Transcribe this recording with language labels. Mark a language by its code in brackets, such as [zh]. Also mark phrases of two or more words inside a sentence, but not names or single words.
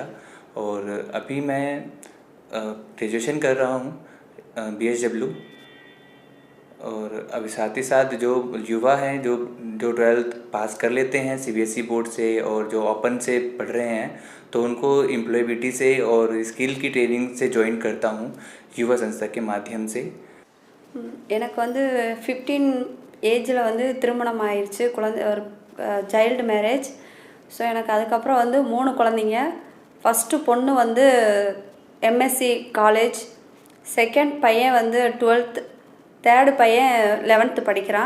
[hi] और अभी मैं ग्रेजुएशन कर रहा हूँ BSW। और अभी साथ ही साथ जो युवा हैं जो 12th पास कर लेते हैं CBSE बोर्ड से और जो ओपन से पढ़ रहे हैं, तो उनको एम्प्लॉयबिलिटी से और स्किल की ट्रेनिंग से ज्वाइन करता हूँ युवा संस्था के माध्यम से। [ta] எனக்கு 15 ஏஜில் திருமணம் ஆயிடுச்சு, குழந்தை ஒரு [en] child marriage. [ta] ஸோ எனக்கு அதுக்கப்புறம் 3 குழந்தைங்க. ஃபஸ்ட்டு பொண்ணு [en] MSc college, [ta] செகண்ட் பையன் 12th, தேர்டு பையன் 11th படிக்கிறான்.